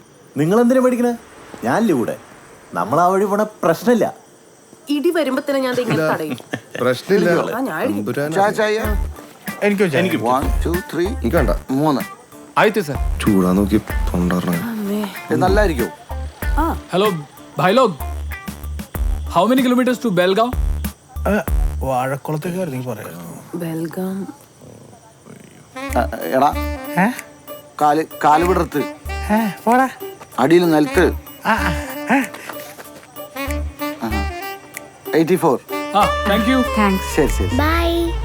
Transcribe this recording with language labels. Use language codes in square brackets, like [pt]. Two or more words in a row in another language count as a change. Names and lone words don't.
[ml] നിങ്ങൾ എന്തിനാ പഠിക്കണേ? ഞാനില്ലേ കൂടെ. നമ്മൾ ആ വഴി പോണ പ്രശ്നമില്ല. ഇടി വരുമ്പോ തന്നെ ഞാൻ തടയും. പ്രശ്നമില്ല. എനിക്ക് 1 2 3 എനിക്ക് വേണ്ട. 3 ആയിത്തെ സർ. ചൂടാ നോക്കി തൊണ്ടറ നല്ലായിരിക്കും. [en] हेलो [hi] भाई लोग, [en] how many kilometers to Belgaum? [ml] വാഴക്കുളത്തേക്ക് പറയാം. ബെൽഗാം. എടാ കാല് വിടർത്ത് അടിയിൽ നിലത്ത് 84. [en] Ah, thank you. [ml] താങ്ക്സ്. ശരി ശരി ബൈ.